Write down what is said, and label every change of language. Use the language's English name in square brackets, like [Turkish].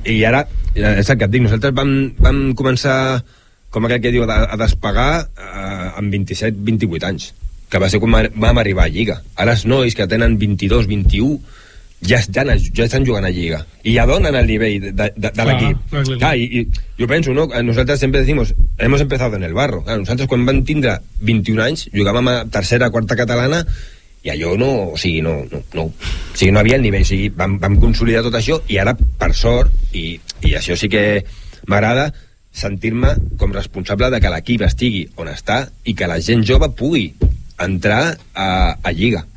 [Catalan] I ara, és el que et dic, nosaltres vam començar, com aquest que diu, a despegar amb 27, 28 anys, que va ser quan vam arribar a Lliga. Ara els nois que tenen 22, 21... Ja estan jugant a Lliga i ja donen el nivell de l'equip. Clar, i jo penso, no? Nosaltres sempre [Spanish] decimos, hemos empezado en el barro. [Catalan] Clar, nosaltres quan vam tindre 21 anys jugàvem a tercera, quarta catalana i allò no, o sigui, no. O sigui, no havia el nivell, o sigui, vam consolidar tot això i ara, per sort, i això sí que m'agrada sentir-me com responsable de que l'equip estigui on està i que la gent jove pugui entrar a Lliga.